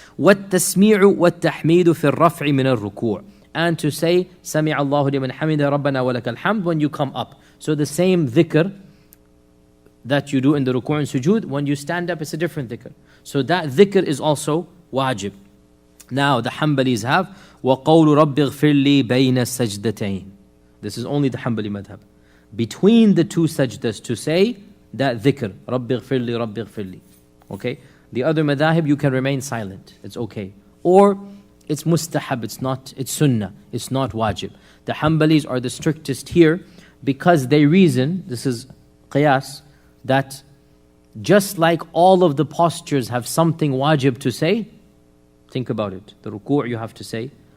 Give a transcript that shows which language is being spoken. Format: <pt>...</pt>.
<ar>وَالتَّسْمِيعُ وَالتَّحْمِيدُ فِي الرَّفْعِ مِنَ الرُّكُوعِ.</ar> <en>And to say</en> <ar>سَمِعَ اللَّهُ لِمَنْ حَمِدَ رَبَّنَا وَلَكَ الْحَمْدُ</ar> <en>when you come up. So the same dhikr that you do in the ruku' and sujood, when you stand up it's a different dhikr. So that dhikr is also wajib. Now the Hanbalis have</en> <ar>وَقَوْلُ رَبِّ اغْفِرْ لِي بَيْنَ السَّجْدَتَيْنِ.</ar> <en>This is only the Hanbali madhab. Between the 2 sajdas to say that dhikr,</en> <ar>رَبِّ اغْفِرْ لِي رَبِّ اغْفِرْ لِي.</ar> <en>Okay? The other madhahib you can remain silent. It's okay. Or it's mustahab, it's sunnah, it's not wajib. The Hanbalis are the strictest here because they reason, this is qiyas, that just like all of the postures have something wajib to say, think about it. The ruku' you have to say,</en>